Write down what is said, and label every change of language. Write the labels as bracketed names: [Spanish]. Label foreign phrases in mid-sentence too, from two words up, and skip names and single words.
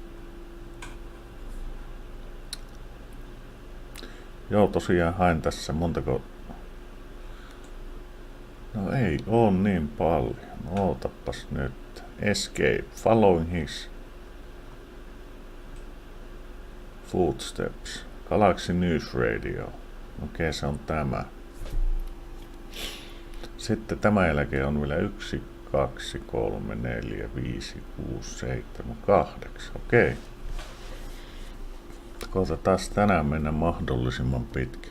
[Finnish] Joo, tosiaan hain tässä montako. No ei oo niin paljon. Ootapas nyt. Escape. [English] Following his footsteps. [Finnish] Galaxy News Radio. Okei, se on tämä. Sitten tämä jälkeen on vielä 1, 2, 3, 4, 5, 6, 7, 8. Okei. Koitetaan tänään mennä mahdollisimman pitkälle.